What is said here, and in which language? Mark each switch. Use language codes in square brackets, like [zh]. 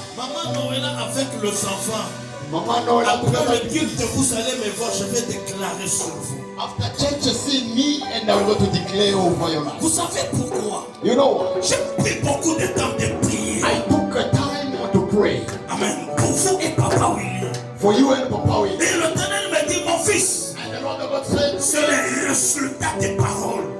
[fr] Maman Noëlla avec les enfants. [en] Mama know that [fr] Après le [en] because [fr] culte, vous allez me voir, je vais déclarer sur vous. [en] after church you see me and I'm going to declare over your life. [fr] Vous savez pourquoi? [en] You know what? [fr] J'ai pris beaucoup de temps de prier. [en] I took a time to pray Amen. [fr] Pour vous et Papa William. [en] for you and Papa Will. [fr] Et l'Éternel me dit, mon fils, [en] And the Lord God said, [fr] c'est le résultat des paroles.